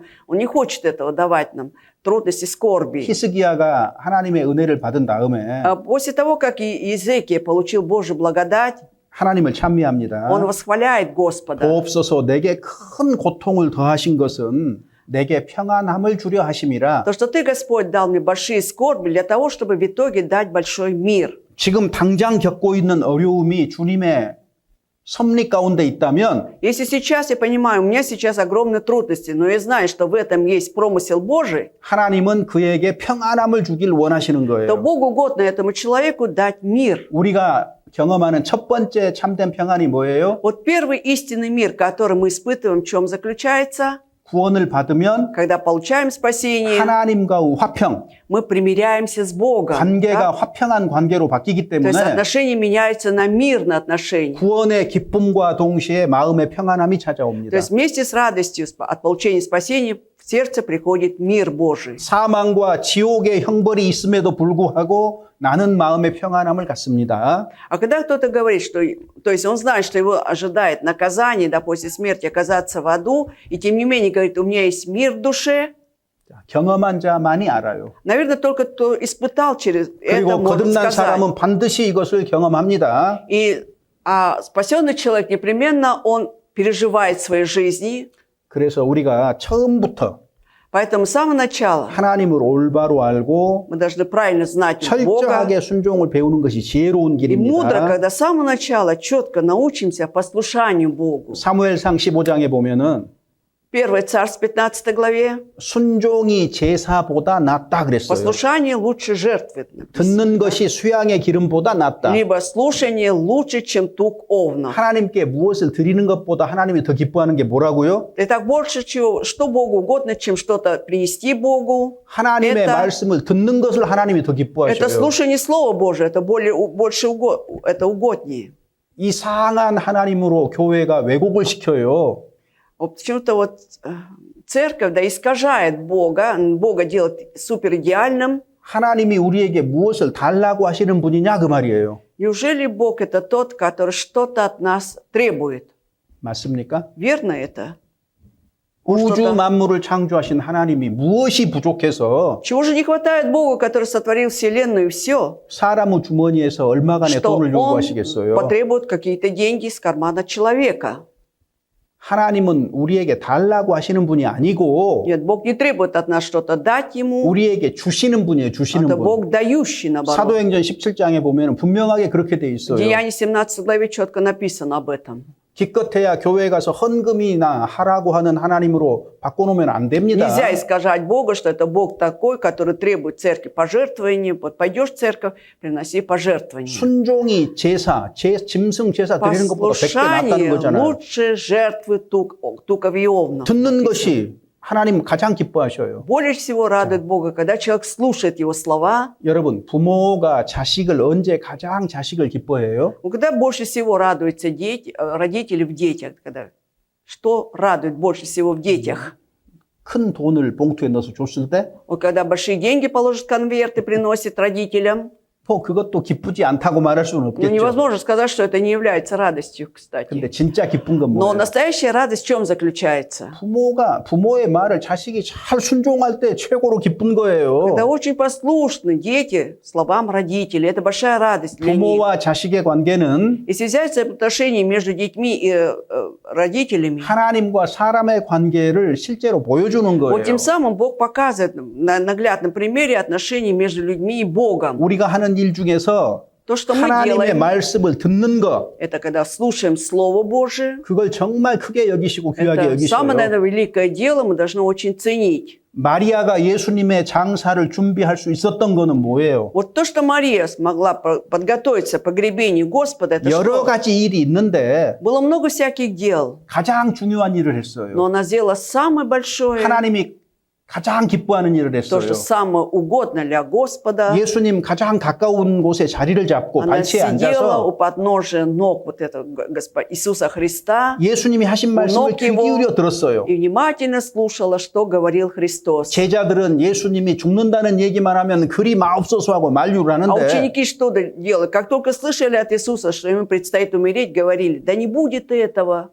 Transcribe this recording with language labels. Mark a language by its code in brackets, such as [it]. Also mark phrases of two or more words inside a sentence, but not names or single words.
[ru] Он не хочет этого давать нам, трудности, скорби. [ko] 히스기야가 하나님의 은혜를 받은 다음에 [ru] А после того, как Иезекия получил Божью благодать, [ko] 하나님을 찬미합니다. [ru] Он восхваляет Господа. [ko] 보옵소서 내게 큰 고통을 더하신 것은 내게 평안함을 주려 하심이라. [ru] То, что Ты, Господь, дал мне большие скорби для того, чтобы в итоге дать большой мир. [ko] 지금 당장 겪고 있는 어려움이 주님의 섭리 가운데 있다면 [ru] Если сейчас я понимаю, у меня сейчас огромные трудности, но я знаю, что в этом есть промысел Божий, [ko] 하나님은 그에게 평안함을 주길 원하시는 [ru] то [ko] 거예요. [ru] Богу угодно этому человеку дать мир. [ko] 우리가 경험하는 첫 번째 참된 평안이 뭐예요? [ru] Вот первый истинный мир, который мы испытываем, в чем заключается? [ko] 구원을 받으면 [ru] Когда получаем спасение, [ko] 하나님과의 화평, [ru] мы примиряемся с Богом. [ko] 관계가 [ru] да? [ko] 화평한 관계로 바뀌기 [ru] То есть [ko] 때문에 [ru] отношения меняются на мирные отношения. [ko] 구원의 기쁨과 동시에 마음의 평안함이 [ru] То [ko] 찾아옵니다. [ru] есть вместе с радостью от получения спасения в сердце приходит мир Божий. [ko] 사망과 지옥의 형벌이 있음에도 불구하고 나는 마음의 평안함을 갖습니다. [ru] А когда кто-то говорит, что, то есть он знает, что его ожидает наказание, да, после смерти оказаться в аду, и тем не менее говорит, у меня есть мир в душе, [ko] 경험한 자만이 알아요. [ru] наверное, только кто испытал через это, [ko] 그리고 [ru] может [ko] 거듭난 [ru] сказать. [ko] 사람은 반드시 이것을 경험합니다. [ru] А спасенный человек непременно он переживает в своей жизни, [ko] 그래서 우리가 처음부터 [ru] поэтому с самого начала [ko] 하나님을 올바로 알고 [ru] мы должны правильно знать Бога. [ko] 철저하게 순종을 배우는 것이 지혜로운 [ru] И мудро, [ko] 길입니다. [ru] когда с самого начала четко научимся послушанию Богу. [ko] 사무엘상 15장에 보면은 [ru] 1 Царств 15 главе. [ko] 순종이 제사보다 낫다 그랬어요. [ru] Послушание лучше жертвы. [ko] 듣는 것이 수양의 기름보다 낫다. [ru] Либо слушание лучше, чем тук овна. [ko] 하나님께 무엇을 드리는 것보다 하나님이 더 기뻐하는 게 뭐라고요? [ru] Это больше, что Богу угодно, чем что-то принести Богу. [ko] 하나님의 [ru] Это- [ko] 말씀을 듣는 것을 하나님이 더 [ru] Это [ko] 기뻐하셔요. [ru] слушание Слова Божия, это больше это угоднее. [ko] 이상한 하나님으로 교회가 왜곡을 시켜요. [ru] Вот почему-то вот церковь, да, искажает Бога делает суперидеальным. [ko] 하나님이 우리에게 무엇을 달라고 하시는 분이냐 그 말이에요. [ru] Неужели Бог это тот, который что-то от нас требует? [ko] 맞습니까? [ru] Верно это? [ko] 우주 만물을 창조하신 하나님이 무엇이 부족해서 [ru] Чего же не хватает Богу, который сотворил вселенную и все, [ko] 사람의 주머니에서 얼마간의 [ru] что [ko] 돈을 [ru] Он [ko] 요구하시겠어요? [ru] потребует какие-то деньги из кармана человека? [ko] 하나님은 우리에게 달라고 하시는 분이 아니고 [ru] Нет, Бог не требует от нас что-то дать Ему. [ko] 우리에게 주시는 분이에요. 주시는 [ru] Это [ko] 분. [ru] Бог дающий, наоборот. [ko] 사도행전 17장에 보면 분명하게 그렇게 돼 [ru] В [ko] 있어요. [ru] Деянии 17 главе четко написано об этом. [ko] 기껏해야 교회에 가서 헌금이나 하라고 하는 하나님으로 바꿔놓으면 안 됩니다. [ru] Нельзя искажать Бога, что это Бог такой, который требует церкви пожертвований. Вот пойдешь в церковь, приноси пожертвования. [ko] 순종이 제사, 짐승 제사 드리는 것보다 100배 낫다는 [ru] Послушание [ko] 거잖아요. [ru] лучше жертвы туков и овнов. [ko] 듣는 것이 하나님 가장 기뻐하셔요. [ru] Более всего радует Бога, когда человек слушает Его слова. [ko] 여러분, 부모가 자식을 언제 가장 자식을 기뻐해요? [ru] Когда больше всего радуются родители в детях? Что радует больше всего в детях? [ko] 큰 돈을 봉투에 넣어서 줬을 때? [ru] Вот когда большие деньги положат в конверт и приносят родителям, [ko] 뭐 그것도 기쁘지 않다고 말할 수는 [ru] ну, [ko] 없겠죠. [ru] невозможно сказать, что это не является радостью, кстати. [ko] 근데 진짜 기쁜 건 [ru] Но [ko] 뭐예요? [ru] настоящая радость в чем заключается? [ko] 부모의 말을 자식이 잘 순종할 때 최고로 기쁜 거예요. [ru] Когда очень послушны дети словам родителей, это большая радость для них. [ko] 부모와 자식의 관계는 [ru] Если взять отношения между детьми и родителями, [ko] 하나님과 사람의 관계를 실제로 보여주는 거예요. [ru] вот тем самым Бог показывает на наглядном примере отношений между людьми и Богом. [ko] 우리가 하는 일 중에서 [ru] То, что мы [ko] 하나님의 [ru] делаем, [ko] 말씀을 듣는 거, [ru] это когда слушаем Слово Божие. [ko] 그걸 정말 크게 여기시고 귀하게 [ru] Это самое, [ko] 여기셔요. [ru] наверное, великое дело, мы должны очень ценить. [ko] 마리아가 예수님의 장사를 준비할 수 있었던 거는 뭐예요? [ru] Вот то, что Мария смогла подготовиться к погребению Господа, это [ko] 여러 [ru] что? [ko] 가지 일이 있는데 [ru] Было много всяких дел, [ko] 가장 중요한 일을 [ru] но [ko] 했어요. [ru] она сделала самое большое, [ko] 하나님이 가장 기뻐하는 일을 [ru] то, [ko] 했어요. [ru] что самое угодно для Господа. [ko] 예수님 가장 가까운 곳에 자리를 잡고 [ru] Она [ko] 발치에 [ru] сидела у [ko] 앉아서 [ru] подножия ног вот этого Иисуса Христа [ko] 예수님이 하신 말씀을 귀 기울여 들었어요. [ru] и внимательно слушала, что говорил Христос. [ko] 제자들은 예수님이 죽는다는 얘기만 하면 그리 마옵소서 하고 만류를 [ru] А [ko] 하는데 [ru] ученики что делали? Как только слышали от Иисуса, что ему предстоит умереть, говорили, да не будет этого.